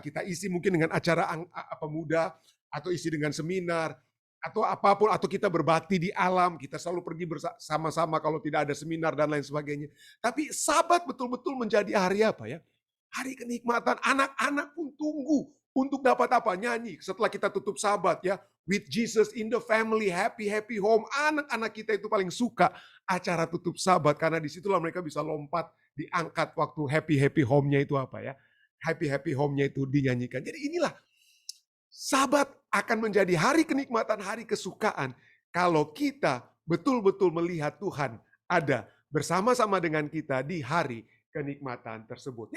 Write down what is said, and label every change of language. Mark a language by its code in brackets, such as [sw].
[id] Kita isi mungkin dengan acara muda, atau isi dengan seminar, atau apapun, atau kita berbakti di alam, kita selalu pergi bersama-sama kalau tidak ada seminar dan lain sebagainya. Tapi Sabat betul-betul menjadi hari hari kenikmatan. Anak-anak pun tunggu untuk dapat nyanyi setelah kita tutup Sabat ya. [en] With Jesus in the family, happy home. [id] Anak-anak kita itu paling suka acara tutup Sabat karena disitulah mereka bisa lompat, diangkat waktu happy home-nya itu happy home-nya itu dinyanyikan. Jadi inilah Sabat akan menjadi hari kenikmatan, hari kesukaan kalau kita betul-betul melihat Tuhan ada bersama-sama dengan kita di hari kenikmatan tersebut.